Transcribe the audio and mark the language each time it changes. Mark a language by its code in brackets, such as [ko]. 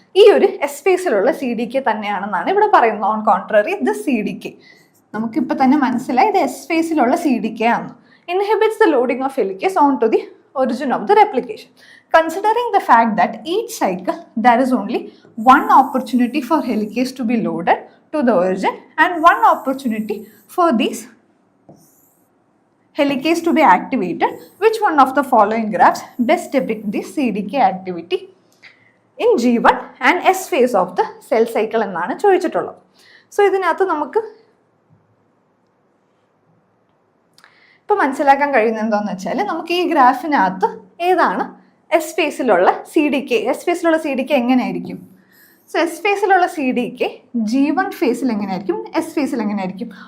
[ml] ഈ ഒരു S ഫേസിലുള്ള CDK തന്നെയാണെന്നാണ് ഇവിടെ പറയുന്നത്. [en] on contrary, this CDK [ml] നമുക്കിപ്പോൾ തന്നെ മനസ്സിലായി ഇത് S ഫേസിലുള്ള CDK ആണ്. [en] Inhibits the loading of helicase onto the origin of the replication. Considering the fact that each cycle there is only one opportunity for helicase to be loaded to the origin and one opportunity for these helicase to be activated, which one of the following graphs best depict this CDK activity in G1 and S phase of the cell cycle [ml] എന്നാണ് ചോദിച്ചിട്ടുള്ളത്. So ഇതിനകത്ത് നമുക്ക് ഇപ്പോൾ മനസ്സിലാക്കാൻ കഴിയുന്നത് എന്താണെന്ന് വെച്ചാൽ നമുക്ക് ഈ ഗ്രാഫിനകത്ത് ഏതാണ് S ഫേസിലുള്ള C D K. S ഫേസിലുള്ള C D K എങ്ങനെയായിരിക്കും? So S ഫേസിലുള്ള C D K G1 ഫേസിൽ എങ്ങനെയായിരിക്കും, എസ് ഫേസിൽ എങ്ങനെയായിരിക്കും?